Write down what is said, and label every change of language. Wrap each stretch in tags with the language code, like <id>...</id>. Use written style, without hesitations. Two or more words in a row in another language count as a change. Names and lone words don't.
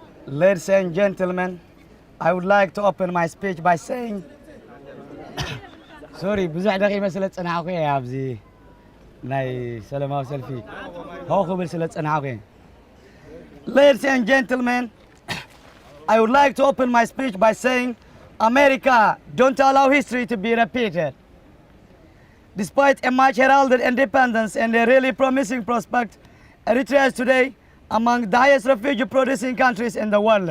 <en>Ladies and gentlemen, I would like to open my speech by saying sorry</en> <ti>ብዙሕ ደቂመ ስለ ፀናዕኩ እየ ኣብዚ ናይ ሰላማዊ ሰልፊ ሆ ክብል ስለ ፀናዕኩ እየ</ti> <en>Ladies and gentlemen, I would like to open my speech by saying America, don't allow history to be repeated. Despite a much heralded independence and a really promising prospect, Eritrea is today among the highest refugee producing countries in the world.</en>